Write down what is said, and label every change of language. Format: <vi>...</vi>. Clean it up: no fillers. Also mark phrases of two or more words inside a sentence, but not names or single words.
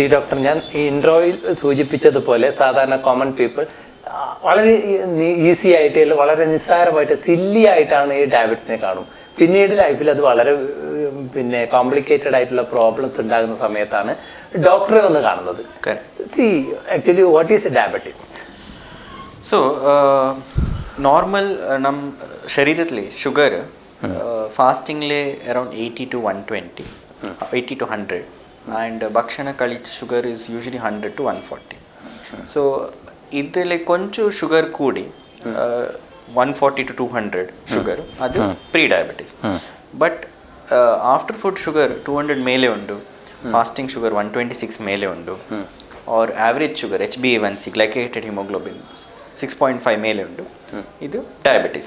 <ml>ഡോക്ടർ, ഞാൻ ഈ ഇൻട്രോയിൽ സൂചിപ്പിച്ചതുപോലെ സാധാരണ</ml> <en>common people</en> <ml>വളരെ ഈസി ആയിട്ട് വളരെ നിസ്സാരമായിട്ട് സില്ലി ആയിട്ടാണ് ഈ ഡയബറ്റിസിനെ കാണും. പിന്നീട് ലൈഫിൽ അത് വളരെ കോംപ്ലിക്കേറ്റഡ് ആയിട്ടുള്ള പ്രോബ്ലംസ് ഉണ്ടാകുന്ന സമയത്താണ് ഡോക്ടറെ ഒന്ന് കാണുന്നത്.</ml> <en>Actually what is diabetics? So normal</en> <bcq>ನಮ್ಮ ಶರೀರದಲ್ಲಿ ಶುಗರ್ ಫಾಸ್ಟಿಂಗ್ಲೇ</bcq> <en>around 80 to 120 80 to 100 and</en> <bcq>ಭಕ್ಷಣ ಕಳಿತ</bcq> <en>sugar is usually 100 to 140.</en> <bcq>ಸೊ ಇದರಲ್ಲಿ ಕೊಂಚ ಶುಗರ್ ಕೂಡಿ</bcq> <en>140 to 200 sugar</en> <bcq>ಅದು</bcq> <en>pre diabetes. but after food sugar 200</en> <bcq>ಮೇಲೆ ಉಂಟು,</bcq> <en>fasting sugar 126</en> <bcq>ಮೇಲೆ ಉಂಟು,</bcq> <en>or average sugar HbA1c glycated hemoglobin 6.5</en> <bcq>ಮೇಲೆ ಉಂಟು, ಇದು ಡಯಾಬಿಟಿಸ್.</bcq>